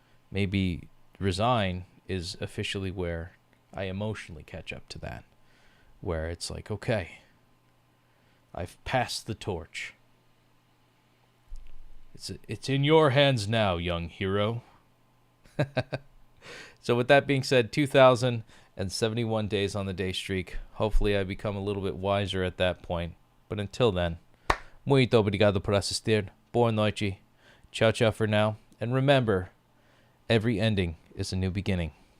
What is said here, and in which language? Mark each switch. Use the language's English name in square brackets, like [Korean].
[English] Maybe resign is officially where I emotionally catch up to that, where it's like, okay, I've passed the torch. It's in your hands now, young hero. So with that being said, 2,071 days on the day streak. Hopefully I become a little bit wiser at that point. But until then, [Portuguese] muito obrigado por assistir. Boa noite. [English] Ciao, ciao for now. And remember, every ending is a new beginning.